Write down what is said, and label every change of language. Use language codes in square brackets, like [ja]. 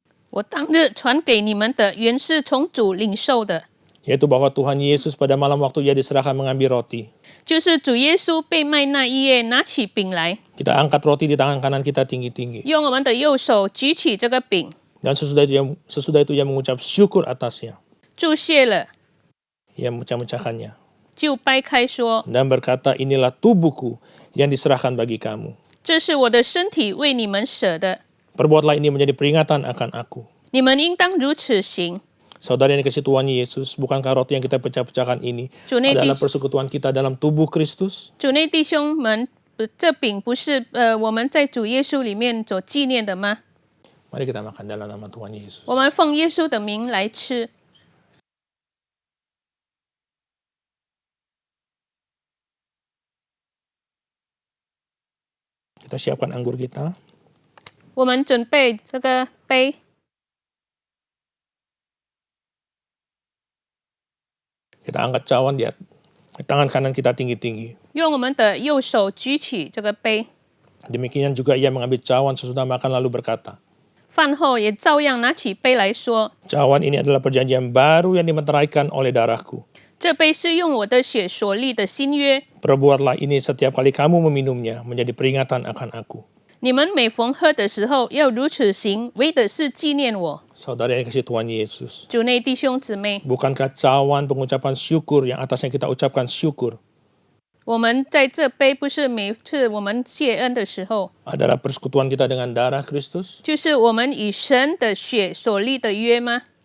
[zh] 我当日传给你们的，原是从主领受的， [id] yaitu bahwa Tuhan Yesus pada malam waktu ia diserahkan mengambil roti. [zh] 就是主耶稣被卖那一夜，拿起饼来， [id] Kita angkat roti di tangan kanan kita tinggi-tinggi. [zh] 用我们的右手举起这个饼， [id] Dan sesudah itu ia mengucap syukur atasnya. [zh] 祝谢了， [id] Ia memecah-mecahkannya [zh] 就掰开说 [id] dan berkata, inilah tubuhku yang diserahkan bagi kamu. [zh] 这是我的身体，为你们舍的， [id] Perbuatlah ini menjadi peringatan akan aku. [zh] 你们应当如此行。 [id] Saudara yang dikasihi Tuhan Yesus, bukankah roti yang kita pecah-pecahkan ini [zh] 主内弟 [id] adalah persekutuan kita dalam tubuh Kristus? [zh] 主内弟兄们，这饼不是我们在主耶稣里面所纪念的吗？ [id] Mari kita makan dalam nama Tuhan Yesus. [zh] 我们奉耶稣的名来吃。 [id] Kita siapkan anggur kita. [zh] 我们准备这个杯， [id] Kita angkat cawan di tangan kanan kita tinggi-tinggi. [zh] 用我们的右手举起这个杯。 [id] Demikian juga ia mengambil cawan sesudah makan lalu berkata, [zh] 饭后也照样拿起杯来说 [id] cawan ini adalah perjanjian baru yang dimeteraikan oleh darahku. [zh] 这杯是用我的血所立的新约， [id] Perbuatlah ini setiap kali kamu meminumnya menjadi peringatan akan aku. [zh] 你们每逢喝的时候要如此行，为的是纪念我。 [id] Saudara yang dikasihi Tuhan Yesus, [zh] 主内弟兄姊妹， [id] bukankah cawan pengucapan syukur yang atasnya kita ucapkan syukur [zh] 我们在这杯不是每次我们谢恩的时候， [id] adalah persekutuan kita dengan darah Kristus? [zh] 就是我们与神的血所立的约吗？